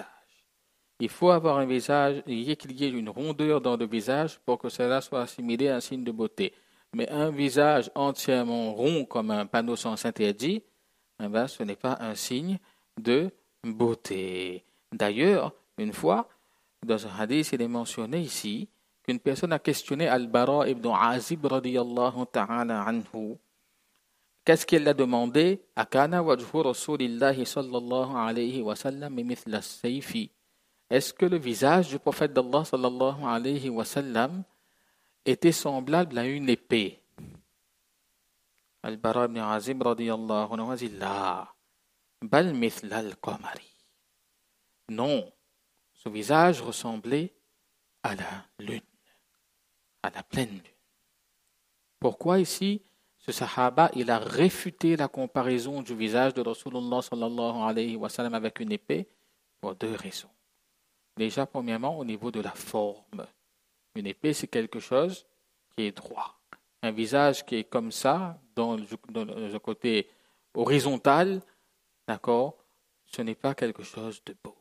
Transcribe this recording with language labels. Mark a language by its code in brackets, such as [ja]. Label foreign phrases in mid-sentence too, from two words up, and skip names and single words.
[fr] Il faut avoir un visage, qu'il y ait une rondeur dans le visage pour que cela soit assimilé à un signe de beauté. Mais un visage entièrement rond comme un panneau sans interdit, ce n'est pas un signe de beauté. D'ailleurs, une fois, dans un hadith, il est mentionné ici qu'une personne a questionné Al-Bara ibn Azib [ar] رضي الله تعالى عنه. [fr] Qu'est-ce qu'il a demandé? [ar] أكان وجه رسول الله صلى الله عليه وسلم مثل السيف. [fr] Est-ce que le visage du prophète d'Allah [ar] صلى الله عليه وسلم [fr] était semblable à une épée? [ar] Al-Bara ibn Azib رضي الله عنه [fr] a dit [ar] لا بل مثل القمر. [fr] Non, son visage ressemblait à la lune, à la pleine lune. Pourquoi ici, ce sahaba, il a réfuté la comparaison du visage de Rasulullah [ar] صلى الله عليه وسلم [fr] avec une épée pour deux raisons. Déjà, premièrement, au niveau de la forme. Une épée, c'est quelque chose qui est droit. Un visage qui est comme ça, dans le côté horizontal, d'accord, ce n'est pas quelque chose de beau.